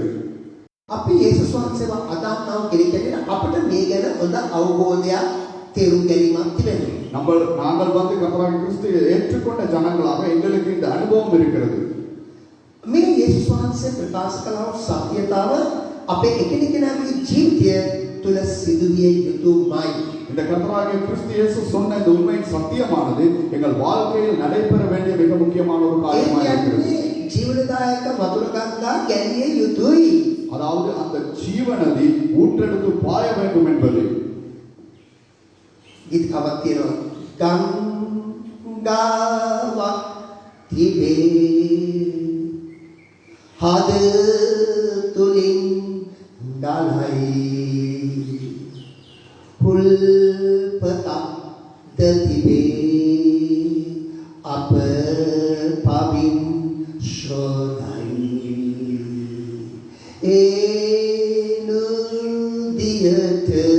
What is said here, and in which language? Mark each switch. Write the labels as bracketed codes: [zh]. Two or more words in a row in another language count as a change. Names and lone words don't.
[si] අපි යේසුස් වහන්සේව අදහනවා කියන්නේ අපිට මේ ගැන හොඳ අවබෝධයක් තේරුම් ගැනීමක් තිබෙනවා. [ta] நாங்கள் வந்து கர்த்தராகிய கிறிஸ்துவை ஏற்றுக்கொண்ட ஜனங்களாக எங்களுக்கு இந்த அனுபவம் இருக்கிறது. [si] මේ යේසුස් වහන්සේ ප්‍රකාශ කළ සත්‍යතාව අපේ එකිනෙකාගේ ජීවිතය තුල සිදුවිය යුතුමයි. [ta] இந்த கர்த்தராகிய கிறிஸ்து இயேசு சொன்ன இந்த உண்மையின் சத்தியமானது எங்கள் வாழ்க்கையில் நடைபெற வேண்டிய மிக முக்கியமான ஒரு காரியமாக இருக்கிறது. [si] ජීවනදායක වතුර ගංගා ගැලිය යුතුයි. [ta] அதாவது அந்த ஜீவநதி ஊற்றெடுத்து பாய வேண்டும் என்பது. [si] ගීතකවක් තියෙනවා. ගංගාවක් තිබේ හද තුලින් ගලයි පුල්පතක් තිබේ අප පවින් ශෝධයි ඒ නුදියට